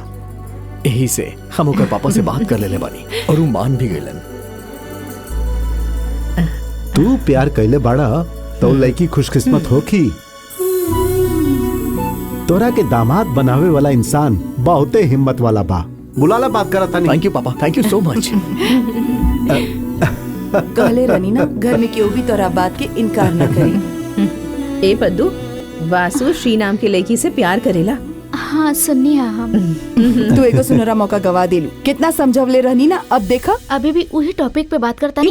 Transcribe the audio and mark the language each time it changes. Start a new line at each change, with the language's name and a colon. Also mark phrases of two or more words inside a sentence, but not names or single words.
Bhojpuri: यही से हम ओकर पापा से बात कर लेले बानी और वो मान भी गइलन। तू प्यार कैले बाड़ा तो लड़की खुशकिस्मत होखी। तोरा के दामाद बनावे वाला इंसान बहुते हिम्मत वाला बा। बुलाला बात करत तानी।
English: Thank you Papa, thank you so much.
Bhojpuri: कहले रहनी ना घर में केहू भी तोरा बात के इनकार न करे। ए पद्दू, वासु श्री नाम के लड़की से प्यार करेला। हाँ सुननी है हम। तू एगो सुनहरा मौका गवा देलू। कितना समझवले रहनी ना, अब देखा। अभी भी वही टॉपिक पे बात करता